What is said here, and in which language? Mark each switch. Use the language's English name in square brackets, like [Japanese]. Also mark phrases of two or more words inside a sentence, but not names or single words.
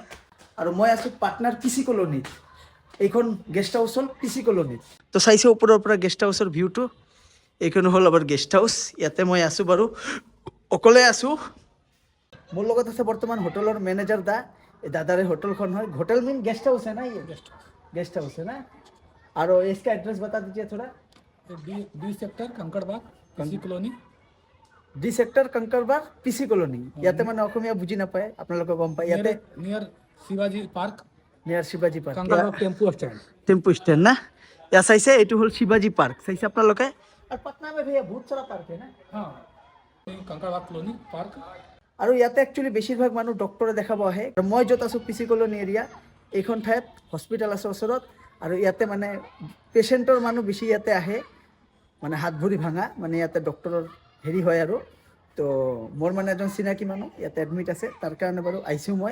[Assamese] আৰু মই আছো পাটনাৰ পিচি কলনীত। এইখন গেষ্ট হাউচ হ'ল পিচি কলনীত। তো চাইছো ওপৰৰ পৰা গেষ্ট হাউচৰ ভিউটো। এইখন হ'ল আমাৰ গেষ্ট হাউচ, ইয়াতে মই আছো বাৰু, অকলে আছো। মোৰ লগত আছে বৰ্তমান হোটেলৰ মেনেজাৰ দা। এই দাদাৰে হোটেলখন হয়। [Hindi] হোটেল मीन गेस्ट हाउस है ना, ये गेस्ट हाउस है ना। और इसका एड्रेस बता दीजिए थोड़ा। डी सेक्टर कंकड़बाग पीसी कॉलोनी [Assamese] ডি সেক্টৰ कंकड़बाग পিচি কলনী। ইয়াতে মানে অসমীয়া বুজি নাপায়, আপোনালোকে গম পায়। ইয়াতে [Hindi] नियर शिवाजी पार्क [Assamese] নিয়াৰ শিৱাজী পাৰ্ক, [Hindi] कंकड़बाग टेम्पू स्टैंड। [Assamese] টেম্পু ষ্টেণ্ড না। ইয়াত চাইছে এইটো হ'ল শিৱাজী পাৰ্ক, চাইছে আপোনালোকে। [Hindi] আৰু পাটনা में भैया बहुत सारा पार्क है ना। हाँ कंकड़बाग कॉलोनी पार्क। [Assamese] আৰু ইয়াতে একচুৱেলি বেছিভাগ মানুহ ডক্টৰে দেখাব আহে। আৰু মই য'ত আছোঁ পিচি কলনী এৰিয়া, এইখন ঠাইত হস্পিটেল আছে ওচৰত। আৰু ইয়াতে মানে পেচেণ্টৰ মানুহ বেছি ইয়াতে আহে, মানে হাত ভৰি ভাঙা, মানে ইয়াতে ডক্টৰৰ হেৰি হয় আৰু। তো মোৰ মানে এজন চিনাকি মানুহ ইয়াতে এডমিট আছে, তাৰ কাৰণে বাৰু আহিছোঁ মই।